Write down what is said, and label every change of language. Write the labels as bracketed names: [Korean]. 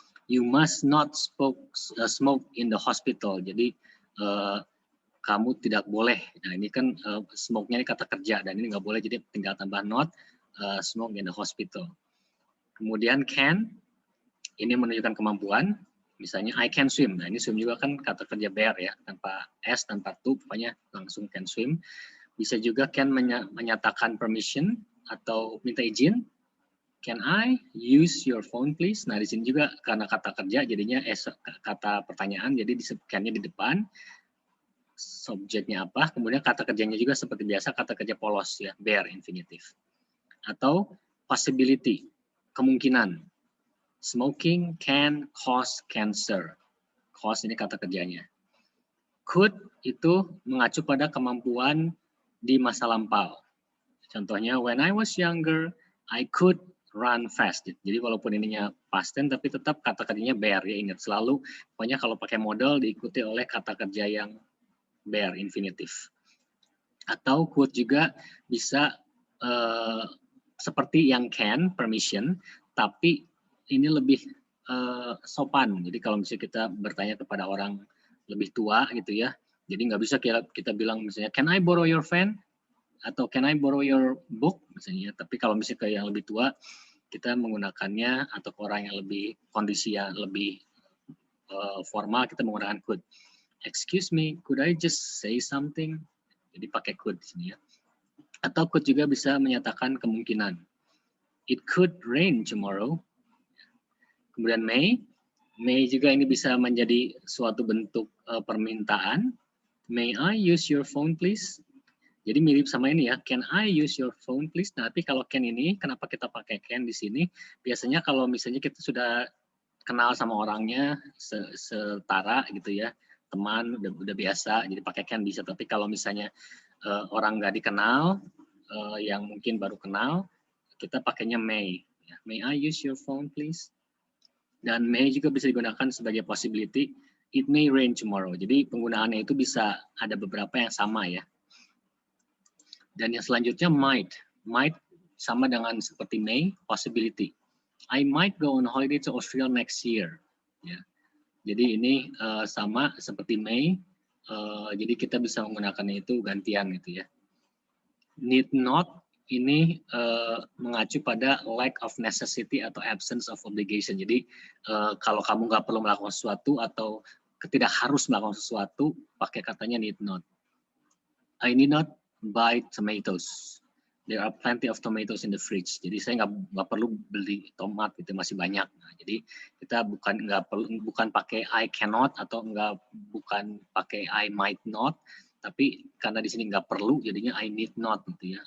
[English] You must not smoke in the hospital. [Indonesian] Jadi kamu tidak boleh. Nah ini kan smoke-nya ini kata kerja dan ini nggak boleh, jadi tinggal tambah [English] not smoke in the hospital. [Indonesian] Kemudian can, ini menunjukkan kemampuan. Misalnya [English] I can swim. [Indonesian] Nah ini swim juga kan kata kerja bear ya, tanpa s, tanpa to, pokoknya langsung can swim. Bisa juga can menyatakan permission atau minta izin. [English] Can I use your phone please? [Indonesian] Nah, di sini juga karena kata kerja jadinya kata pertanyaan, jadi can-nya di depan. Subjeknya apa? Kemudian kata kerjanya juga seperti biasa kata kerja polos ya, bare infinitive. Atau possibility, kemungkinan. [English] Smoking can cause cancer. [Indonesian] Cause ini kata kerjanya. Could itu mengacu pada kemampuan di masa lampau. [English] Contohnya, when I was younger, I could run fast. [Indonesian] Jadi walaupun ininya past tense, tapi tetap kata kerjanya bare ya, ingat selalu. Pokoknya kalau pakai modal diikuti oleh kata kerja yang bare infinitive. Atau could juga bisa seperti yang can, permission, tapi ini lebih sopan. Jadi kalau misalnya kita bertanya kepada orang lebih tua gitu ya, jadi nggak bisa kita bilang misalnya, [English] can I borrow your pen? [Indonesian] Atau [English] can I borrow your book [Indonesian] misalnya. Tapi kalau misalnya ke yang lebih tua, kita menggunakannya, atau ke orang yang lebih kondisi yang lebih formal, kita menggunakan could. [English] Excuse me, could I just say something? [Indonesian] Jadi pakai could di sini ya. Atau could juga bisa menyatakan kemungkinan. [English] It could rain tomorrow. [Indonesian] Kemudian may juga ini bisa menjadi suatu bentuk permintaan. [English] May I use your phone please? [Indonesian] Jadi mirip sama ini ya, [English] can I use your phone please? [Indonesian] Nah, tapi kalau can ini, kenapa kita pakai can di sini? Biasanya kalau misalnya kita sudah kenal sama orangnya setara gitu ya, teman udah biasa, jadi pakai can bisa. Tapi kalau misalnya orang nggak dikenal, yang mungkin baru kenal, kita pakainya may. [English] May I use your phone please? [Indonesian] Dan may juga bisa digunakan sebagai possibility. [English] It may rain tomorrow. [Indonesian] Jadi penggunaannya itu bisa ada beberapa yang sama ya. Dan yang selanjutnya might. Might sama dengan seperti may, possibility. [English] I might go on holiday to Austria next year. [Indonesian] Ya. Jadi ini sama seperti may. Jadi kita bisa menggunakannya itu gantian gitu ya. Need not ini mengacu pada [English] lack of necessity [Indonesian] atau [English] absence of obligation. [Indonesian] Jadi kalau kamu nggak perlu melakukan sesuatu atau tidak harus melakukan sesuatu, pakai katanya need not. [English] I need not buy tomatoes. There are plenty of tomatoes in the fridge. [Indonesian] Jadi saya nggak perlu beli tomat, itu masih banyak. Nah, jadi kita bukan pakai I cannot atau bukan pakai I might not, tapi karena di sini nggak perlu, jadinya [English] I need not [Indonesian] gitu ya.